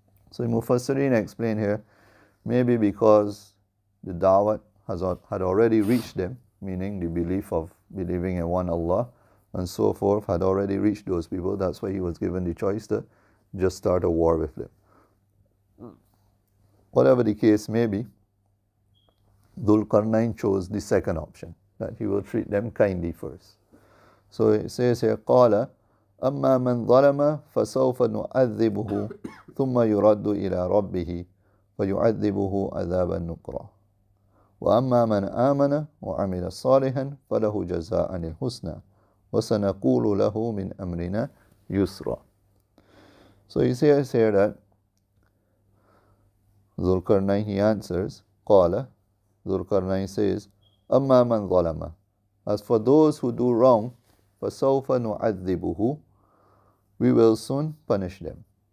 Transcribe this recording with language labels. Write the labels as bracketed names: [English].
[English] So Mufassirin explain here, maybe because the da'wah had already reached them, meaning the belief of believing in one Allah and so forth had already reached those people. That's why he was given the choice to just start a war with them. Whatever the case may be, Dhul Qarnayn chose the second option, that he will treat them kindly first. [Arabic] So it says here, قَالَ أَمَّا مَنْ ظَلَمَ فَسَوْفَ نُعَذِّبُهُ ثُمَّ يُرَدُّ إِلَىٰ رَبِّهِ فَيُعَذِّبُهُ عَذَابًا نُكْرًا وَأَمَّا مَنْ آمَنَ وَعَمِلَ صَالِحًا فَلَهُ جَزَاءً الْحُسْنَى وَسَنَقُولُ لَهُ مِنْ أَمْرِنَا يُسْرًا. [English] So he says here that Dhul Qarnayn, he answers, قَالَ, Dhul Qarnayn says, أَمَّا مَنْ ظَلَمَ, as for those who do wrong, فَسَوْفَ نُعَذِّبُهُ, we will soon punish them.